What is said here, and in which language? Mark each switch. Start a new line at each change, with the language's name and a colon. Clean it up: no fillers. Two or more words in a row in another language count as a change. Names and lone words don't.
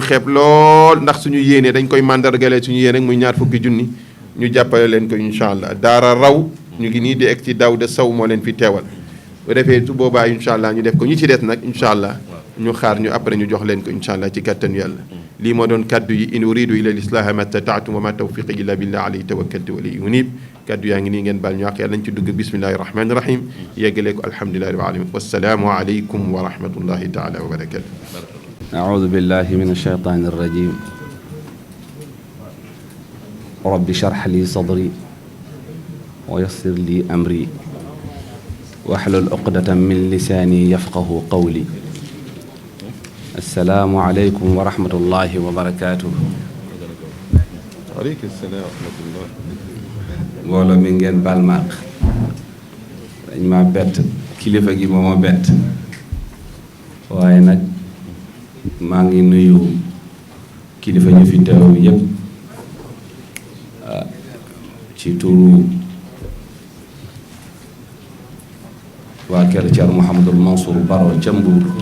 Wolof: xeeb lool ndax suñu yéene dañ koy mandargale suñu yéene muy ñaar fukki junni ñu jàppale leen ko
Arabic: إن شاء الله
Wolof: daara raw ñu ngi nii di egg ci Daouda Sow moo leen fi teewal bu defee su boobaa
Arabic: إن شاء الله
Wolof: ñu def ko ñu ci des nag
Arabic: إن شاء الله
Wolof: ñu xaar ñu après ñu jox leen ko
Arabic: إن شاء الله
Wolof: ci kàttanu yàlla lii moo doon kaddu yi
Arabic: إن أريد إلا الإصلاح ما استطعت وما توفيقي إلا بالله عليه توكلت وإليه أنيب
Wolof: kaddu yaa ngi nii ngeen baal ñu àq yàlla nañ ci dugg
Arabic: بسم الله الرحمن الرحيم
Wolof: yeggalee ko
Arabic: الحمد لله رب العالمين والسلام عليكم ورحمة الله تعالى وبركاته أعوذ بالله من الشيطان الرجيم رب اشرح لي صدري ويسر لي أمري واحلل عقدة من لساني يفقه قولي السلام عليكم ورحمة الله وبركاته وعليكم السلام ورحمة الله
Wolof: mbooloo mi ngeen baal ma àq dañ ma bett kilifa gi moo ma bett waaye nag maa ngi nuyu kilifa ñu fi teew yépp ci turu waa kër Thierno Mouhamadul Mansour Baro ca Mbuur